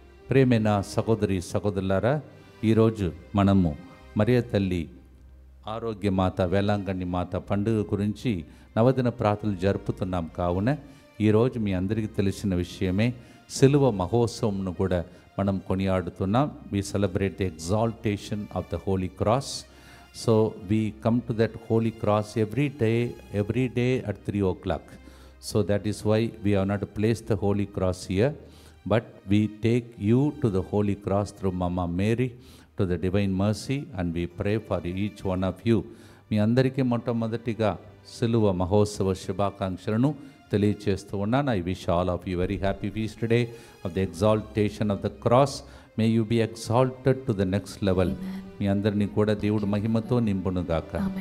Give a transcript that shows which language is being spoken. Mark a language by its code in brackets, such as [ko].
[te] ప్రియమైన సహోదరి సహోదరులారా, ఈరోజు మనము మరియ తల్లి ఆరోగ్యమాత, వేలాంగణి మాత పండుగ గురించి నవదిన ప్రార్థనలు జరుపుతున్నాం. కావున ఈరోజు మీ అందరికీ తెలిసిన విషయమే, సిలువ మహోత్సవంను కూడా మనం కొనియాడుతున్నాం. [en] we celebrate the exaltation of the holy cross. So we come to that holy cross every day at 3 o'clock. So that is why we have not placed the holy cross here, but we take you to the holy cross through Mama Mary to the divine mercy, and we pray for each one of you. [te] మీ అందరికీ మొట్టమొదటిగా సిలువ మహోత్సవ శుభాకాంక్షలను తెలియచేస్తూ ఉన్నాను. [en] I wish all of you very happy feast day of the exaltation of the cross. May you be exalted to the next level. [te] మీ అందరినీ కూడా దేవుడు మహిమతో నింపునుగాక.